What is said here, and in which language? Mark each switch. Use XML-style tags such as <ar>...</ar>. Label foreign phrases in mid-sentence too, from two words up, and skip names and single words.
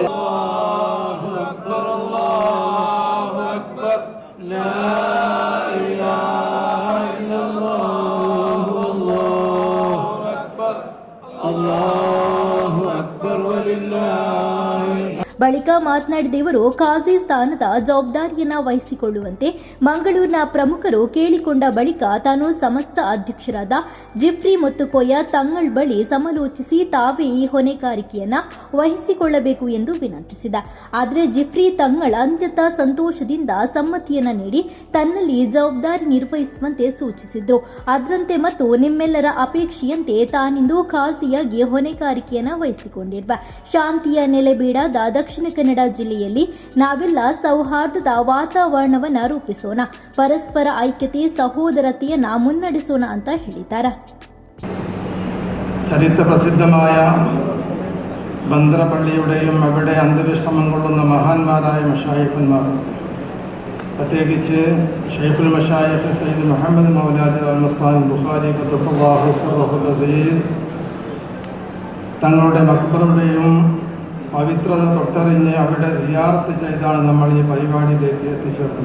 <ar>الله أكبر، الله أكبر، لا إله إلا الله، الله أكبر، الله أكبر ولله.</ar> <kn>ಬಳಿಕ ಮಾತನಾಡಿದ ಇವರು ಖಾಜಿ ಸ್ಥಾನದ ಜವಾಬ್ದಾರಿಯನ್ನು ವಹಿಸಿಕೊಳ್ಳುವಂತೆ ಮಂಗಳೂರಿನ ಪ್ರಮುಖರು ಕೇಳಿಕೊಂಡ ಬಳಿಕ ತಾನು ಸಮಸ್ತ ಅಧ್ಯಕ್ಷರಾದ ಜಿಫ್ರಿ ಮುತ್ತುಕೋಯ ತಂಗಳ್ ಬಳಿ ಸಮಾಲೋಚಿಸಿ ತಾವೇ ಈ ಹೊಣೆಗಾರಿಕೆಯನ್ನು ವಹಿಸಿಕೊಳ್ಳಬೇಕು ಎಂದು ವಿನಂತಿಸಿದ. ಆದರೆ ಜಿಫ್ರಿ ತಂಗಳ್ ಅತ್ಯಂತ ಸಂತೋಷದಿಂದ ಸಮ್ಮತಿಯನ್ನು ನೀಡಿ ತನ್ನಲ್ಲಿ ಜವಾಬ್ದಾರಿ ನಿರ್ವಹಿಸುವಂತೆ ಸೂಚಿಸಿದ್ರು. ಅದರಂತೆ ಮತ್ತು ನಿಮ್ಮೆಲ್ಲರ ಅಪೇಕ್ಷೆಯಂತೆ ತಾನಿಂದು ಖಾಜಿಯಾಗಿ ಹೊಣೆಗಾರಿಕೆಯನ್ನು ವಹಿಸಿಕೊಂಡಿರುವ ಶಾಂತಿಯ ನೆಲೆಬೀಡಾದ ದಕ್ಷಿಣ ಕನ್ನಡ ಜಿಲ್ಲೆಯಲ್ಲಿ ನಾವೆಲ್ಲ ಸೌಹಾರ್ದದ ವಾತಾವರಣವನ್ನು ರೂಪಿಸೋಣ, ಪರಸ್ಪರ ಐಕ್ಯತೆ ಸಹೋದರತೆಯನ್ನು ಮುನ್ನಡೆಸೋಣ ಅಂತ ಹೇಳಿದ್ದಾರೆ.</kn> <ml>ചരിത്ര പ്രസിദ്ധമായ ബന്ദ്രപള്ളിയുടെയും അവിടെ അന്ത്യവിശ്രമം കൊള്ളുന്ന മഹാന്മാരായ മശായിഖന്മാർ, പ്രത്യേകിച്ച് ഷെയ്ഖുൽ മശായിഖ് സയ്യിദ് മുഹമ്മദ് മൗലാദി അൽ-മസ്താനി ബുഖാരി</ml> <ar>قدس الله سره العزيز</ar> <ml>തങ്ങളുടെ മഖ്ബറയുടെയും പവിത്രത തൊട്ടറിഞ്ഞ് അവിടെ സിയാറത്ത് ചെയ്താണ് നമ്മൾ ഈ പരിപാടിയിലേക്ക് എത്തിച്ചേർന്നത്.</ml>